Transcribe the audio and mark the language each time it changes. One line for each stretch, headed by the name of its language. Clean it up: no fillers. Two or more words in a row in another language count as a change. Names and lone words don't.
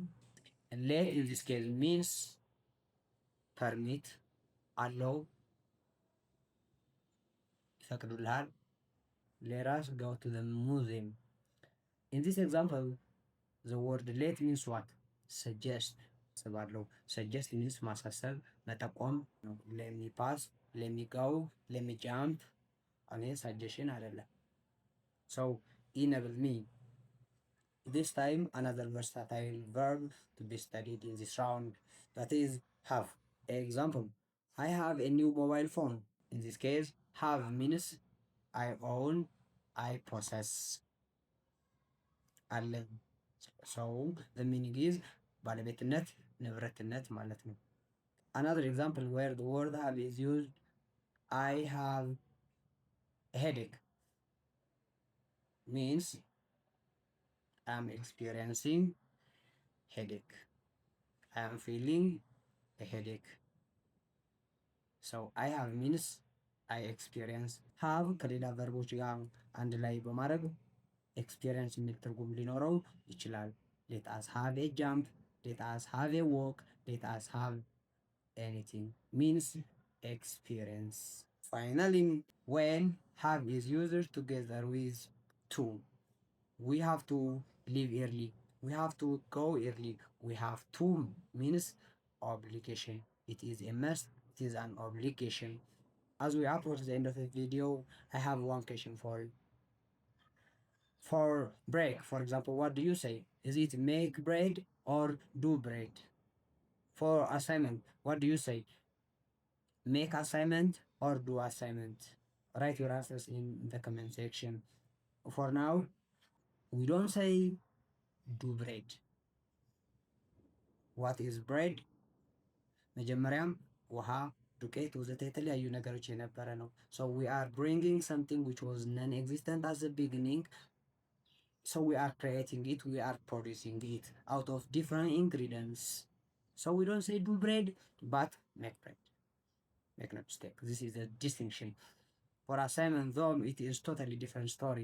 English: And let in this case means permit, allow, ይፈቅዱልሃል። let us go to the museum. In this example, the word let means what? suggest. ስባለው suggest means
Amharic: ማሳሰብ፣ መጠቆም ነው።
English: let me pass, let me go, let me jump
Amharic: እኔ suggestion አይደለም።
English: so enable me. This time another versatile verb to be studied in this round, that is have. Example, I have a new mobile phone. In this case have means I own, I possess አለኝ። so the meaning is
Amharic: ባለቤትነት፣ ንብረትነት ማለት ነው።
English: Another example where the word have is used, I have a headache means I'm experiencing headache, I am feeling a headache. so I have means I experience።
Amharic: ሃቭ ከሌላ ቨርቦች ጋር አንድ ላይ በማድረግ ኤክስፒሪየንስ የሚል ትርጉም ሊኖረው ይችላል።
English: Let us have a jump, let us have a walk, let us have anything means experience. Finally when have is used together with to we have to leave early, we have to go early, we have to means obligation. It is a must, it is an obligation. As we approach the end of the video, I have one question for you. For break, for example, what do you say? Is it make bread or do bread? For assignment, what do you say? Make assignment or do assignment? Write your answers in the comment section. For now, we don't say do bread. What is bread?
Amharic: መጀመሪያም ውሃ፣ ዱቄት ወዘተ የተለያዩ ነገሮች የነበረ ነው።
English: so we are bringing something which was non-existent at the beginning, so we are creating it, we are producing it out of different ingredients. So we don't say do bread but make bread. Make no mistake, this is a distinction. For assignment though, it is totally different story.